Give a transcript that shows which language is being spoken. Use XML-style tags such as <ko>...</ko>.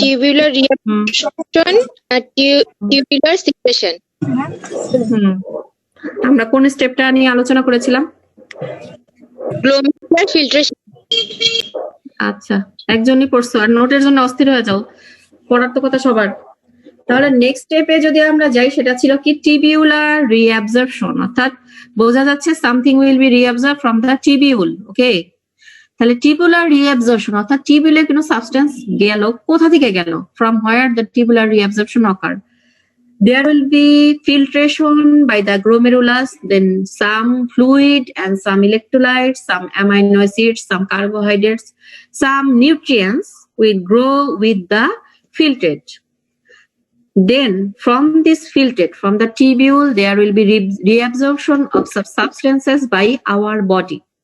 <en>tubular reabsorption, and tubular secretion.</en> <bn>আমরা কোন স্টেপটা নিয়ে আলোচনা করেছিলাম?</bn> <en>Glomerular filtration.</en> <bn>আচ্ছা, একজনই পড়ছো, আর নোটের জন্য অস্থির হয়ে যাও, পড়ার তো কথা সবার। তাহলে নেক্সট স্টেপে যদি আমরা যাই, সেটা ছিল কি টিবিউলার রিঅ্যাবজর্পশন, অর্থাৎ বোঝা যাচ্ছে</bn> <en>Something will be reabsorb from the tubule.</en> <bn>ওকে, তাহলে টিবুলার রিঅ্যাবজর্পশন অর্থাৎ টিবিউলে কোনো সাবস্টেন্স গেল, কোথা থেকে গেল?</bn> <en>From where the tubular reabsorption occur? There will be filtration by the glomerulus, then some fluid and some electrolytes, some amino acids, some carbohydrates, some nutrients will grow with the filtrate. Then from this filtrate, from the tubule, there will be reabsorption of substances by our body.</en>